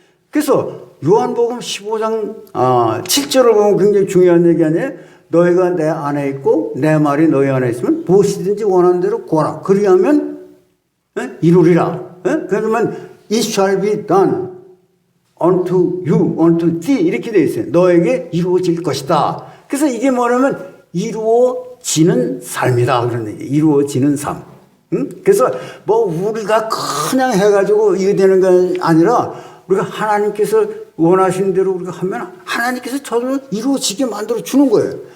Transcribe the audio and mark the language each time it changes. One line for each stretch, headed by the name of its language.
Korean: 그래서 요한복음 15장 7절을 보면 굉장히 중요한 얘기 아니에요? 너희가 내 안에 있고 내 말이 너희 안에 있으면 무엇이든지 원하는 대로 구하라. 그리하면 이루리라. 그러면
English: it shall be done unto you, unto thee
Korean: 이렇게 되어 있어요. 너에게 이루어질 것이다. 그래서 이게 뭐냐면 이루어지는 삶이다. 그런 얘기. 이루어지는 삶. 그래서 뭐 우리가 그냥 해가지고 이게 되는 게 아니라 우리가 하나님께서 원하시는 대로 우리가 하면 하나님께서 저를 이루어지게 만들어 주는 거예요.